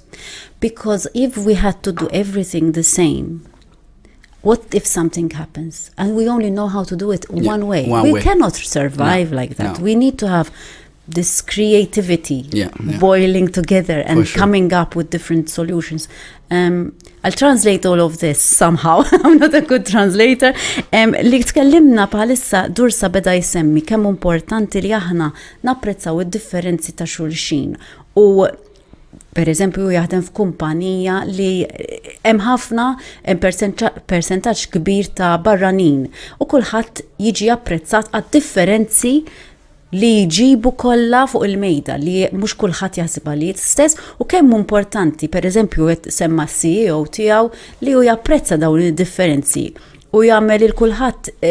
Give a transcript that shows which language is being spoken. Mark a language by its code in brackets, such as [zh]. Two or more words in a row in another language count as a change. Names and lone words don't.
[en] Because if we had to do everything the same, what if something happens and we only know how to do it one way? We cannot survive like that. We need to have this creativity boiling together and coming up with different solutions. I'll translate all of this somehow. I'm not a good translator. [mt] Li tkellimna bħalissa Dursa beda jsemmi kemm importanti li aħna napprezzaw id-differenzi ta' xulxin. U per eżempju jaħdem f'kumpanija li hemm ħafna percentaġġ kbir ta' barranin u kulħadd jiġi apprezzat għad-differenzi li jġibu kollha fuq il-mejda, li mhux kulħadd jaħsibha li stess, u kemm importanti, pereżempju qed semma CEO tiegħu li hu japprezza dawn id-differenzi u jagħmel il kulħadd